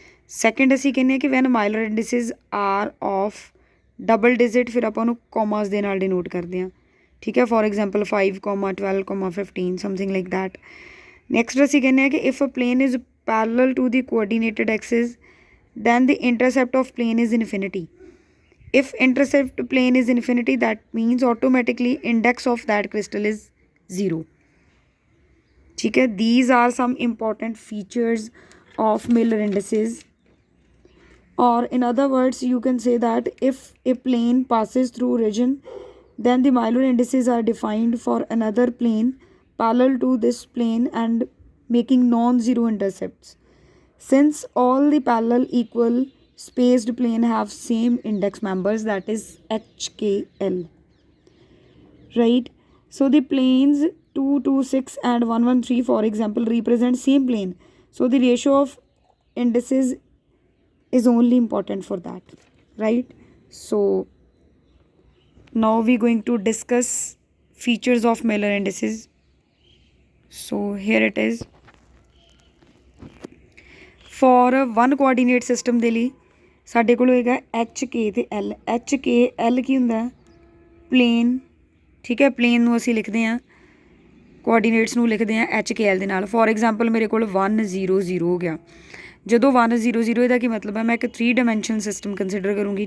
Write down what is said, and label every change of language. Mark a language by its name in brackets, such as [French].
[Punjabi] Second ਅਸੀਂ ਕਹਿੰਦੇ ਹਾਂ ਕਿ [English] when Miller indices are of double digit, [Punjabi] ਫਿਰ ਆਪਾਂ ਉਹਨੂੰ ਕੋਮਾਸ ਦੇ ਨਾਲ ਡਿਨੋਟ ਕਰਦੇ ਹਾਂ। ਠੀਕ ਹੈ, [English] For example 5, 12, 15 something like that. Next [Punjabi] ਅਸੀਂ ਕਹਿੰਦੇ ਹਾਂ ਕਿ [English] If a plane is parallel to the coordinated axis then the intercept of plane is infinity. If intercept plane is infinity, that means automatically index of that crystal is 0. [Hindi] ठीक है, [English] these are some important features of Miller indices, or in other words you can say that if a plane passes through region, then the Miller indices are defined for another plane parallel to this plane and making non-zero intercepts. Since all the parallel equal spaced plane have same index members, that is HKL, right? So the planes 2 2 6 and 1 1 3 for example represent same plane, so the ratio of indices is only important for that, right? So now we going to discuss features of Miller indices. So here it is. [Punjabi] Four 1 coordinate system ਦੇ ਲਈ ਸਾਡੇ ਕੋਲ ਹੋਏਗਾ HK ਅਤੇ L। HKL ਕੀ ਹੁੰਦਾ, plain. ਠੀਕ ਹੈ, plain ਨੂੰ ਅਸੀਂ ਲਿਖਦੇ ਹਾਂ, ਕੋਆਰਡੀਨੇਟਸ ਨੂੰ ਲਿਖਦੇ ਹਾਂ HKL ਦੇ ਨਾਲ। [English] for example [Punjabi] ਮੇਰੇ ਕੋਲ 1 0 0 ਹੋ ਗਿਆ। ਜਦੋਂ 1 0 0 ਇਹਦਾ ਕੀ ਮਤਲਬ ਹੈ, ਮੈਂ ਇੱਕ 3 ਡਾਇਮੈਂਸ਼ਨ ਸਿਸਟਮ ਕੰਸੀਡਰ ਕਰੂੰਗੀ।